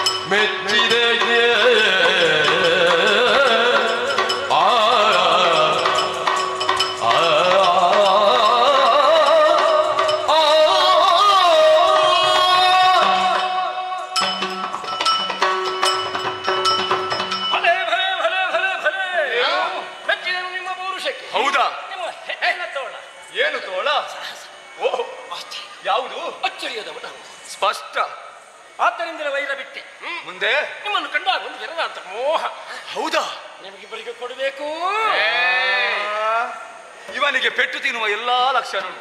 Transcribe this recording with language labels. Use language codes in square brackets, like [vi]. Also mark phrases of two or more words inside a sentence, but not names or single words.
[kn] ಮೆಚ್ಚಿದೆಯೇ ಆ ಆ ಭಲೆ ಭಲೆ ಭಲೆ ಭಲೆ ಭಲೆ ಮೆಚ್ಚಿದನು ನಿಮ್ಮ ಪೌರುಷಕ್ಕೆ. ಹೌದಾ? ನಿಮ್ಮ ಹೆಚ್ಚಿನ ತೋಳ ಏನು ತೋಳ? ಓಹ್, ಯಾವುದು? ಅಚ್ಚರಿಯದವನ. ಸ್ಪಷ್ಟ. ಆದ್ದರಿಂದಲೇ ವೈರ ಬಿಟ್ಟೆ. ಮುಂದೆ ನಿಮ್ಮನ್ನು ಕಂಡಾಗ ಒಂದು ವಿರದಾಂತ ಮೋಹ. ಹೌದಾ? ನಿಮಗಿಬ್ಬರಿಗೆ ಕೊಡಬೇಕು. ಇವನಿಗೆ ಪೆಟ್ಟು ತಿನ್ನುವ ಎಲ್ಲಾ ಲಕ್ಷಣ ಉಂಟು.